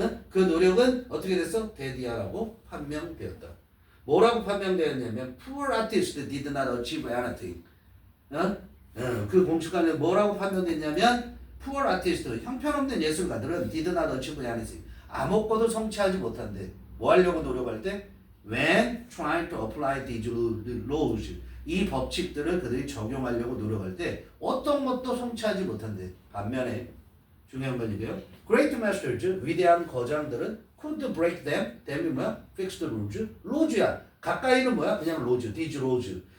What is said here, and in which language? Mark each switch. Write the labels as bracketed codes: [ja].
[ko] 그 노력은 어떻게 됐어? 데디아라고 판명되었다. 뭐라고 판명되었냐면 [en] poor artist did not achieve anything. [ko] 그 공식화는 뭐라고 판명됐냐면 [en] poor artist, 형편없는 예술가들은 did not achieve anything. [ko] 아무것도 성취하지 못한대. 뭐 하려고 노력할 때? [en] When trying to apply these laws. [ko] 이 법칙들을 그들이 적용하려고 노력할 때 어떤 것도 성취하지 못한대. 반면에 중요한 건 이게요. [en] Great masters, [ko] 위대한 거장들은 [en] could break them. [ko] them이 뭐야? Fixed rules. laws야. 가까이는 뭐야? [en] 그냥 laws, these laws.